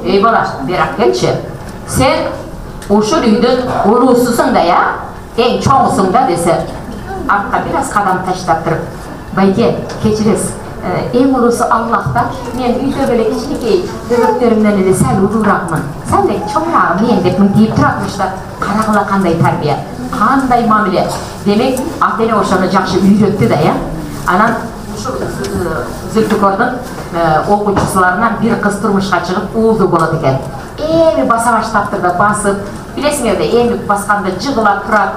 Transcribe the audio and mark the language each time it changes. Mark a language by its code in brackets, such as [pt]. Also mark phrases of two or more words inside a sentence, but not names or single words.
[ky] Эй бала, берак келчи. Сен ушул үйдүн уруусусуң да, эң чоңусуң да десе, артка бир аз кадам таштап туруп, байке, кечиресиз. Эң улуусу Аллах да, мен үйдөгү эле кичинекей бөбөктөрүмдөн эле сәл улууракмын. Сәл эле чоңураагы мен деп мынтип туратмыш да, карагыла кандай тарбия, кандай мамиле. Демек, ата-эне ошону жакшы үйрөттү да, Анан ушул Зульфигулдун окуучусуларынан бир кыз турмушка чыгып уулду болот экен. Эми баса баштаптыр да басып, билесиңер да, эми басканда жыгыла турат.